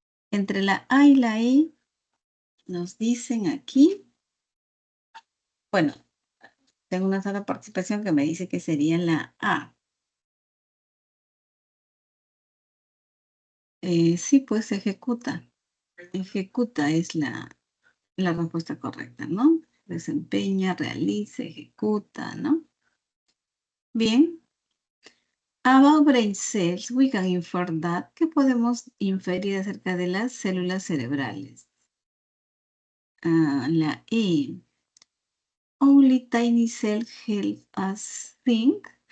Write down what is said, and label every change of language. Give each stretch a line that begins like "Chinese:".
Spanish: Entre la A y la E nos dicen aquí, bueno, tengo una sola participación que me dice que sería la A. Sí, pues ejecuta. Ejecuta es la respuesta correcta, ¿no? Desempeña, realiza, ejecuta, ¿no? Bien.
English: About brain cells, we can infer that.
Spanish: ¿Qué podemos inferir acerca de las células cerebrales? La E.
English: Only tiny cells help us think.